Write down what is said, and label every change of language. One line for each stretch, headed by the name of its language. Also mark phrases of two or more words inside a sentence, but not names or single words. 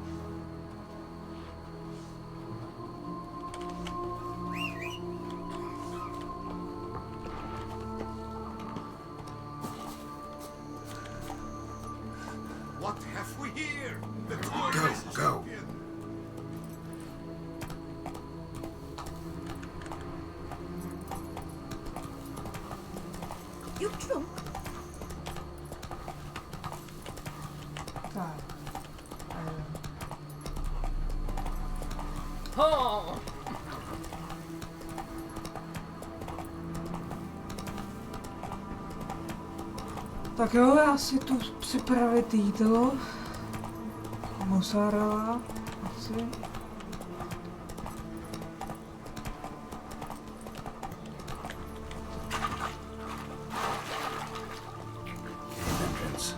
English: What have we here? The Go. You drunk?
Czech: Tak.
English: Oh!
Czech: Tak jo, já si tu připravit jídlo. Mozzarella, asi.
English: Cave entrance.